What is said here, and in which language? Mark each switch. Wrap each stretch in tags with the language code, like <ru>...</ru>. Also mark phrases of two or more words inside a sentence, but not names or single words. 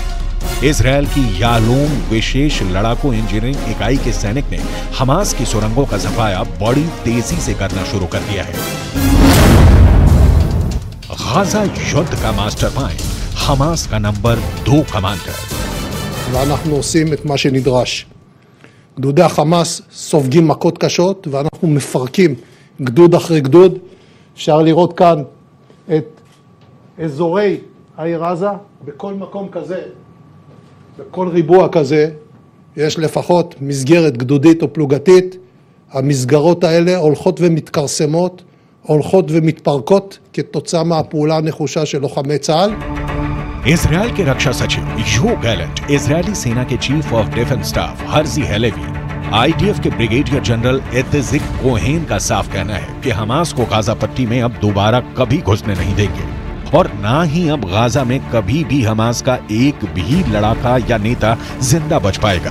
<hi>इजरायल की यालोम विशेष लड़ाकू इंजीनियरिंग इकाई के सैनिक ने हमास की सुरंगों का सफाया बड़ी तेजी से करना शुरू कर दिया है। गाजा युद्ध का मास्टरमाइंड, हमास का नंबर 2 कमांडर।</hi> <he>ואנחנו עושים את מה שנדרש. גדודי החמאס סופגים מכות קשות, ואנחנו מפרקים גדוד אחרי גדוד. אפשר לראות כאן את אזורי העיר עזה, בכל מקום כזה, בכל ריבוע כזה, יש לפחות מסגרת גדודית או פלוגתית. המסגרות האלה הולכות ומתקרסמות, הולכות ומתפרקות כתוצאה מהפעולה הנחושה של לוחמי צה"ל.</he> <hi>इजरायल के रक्षा सचिव यो गैलेंट, इजरायली सेना के</hi> <en>Chief of Defense Staff</en> <hi>हर्जी हेलेवी, आईडीएफ के ब्रिगेडियर जनरल इत्जिक कोहेन का साफ कहना है कि हमास को गाजा पट्टी में अब दोबारा कभी घुसने नहीं देंगे और ना ही अब गाजा में कभी भी हमास का एक भी लड़ाका या नेता जिंदा बच पाएगा।</hi>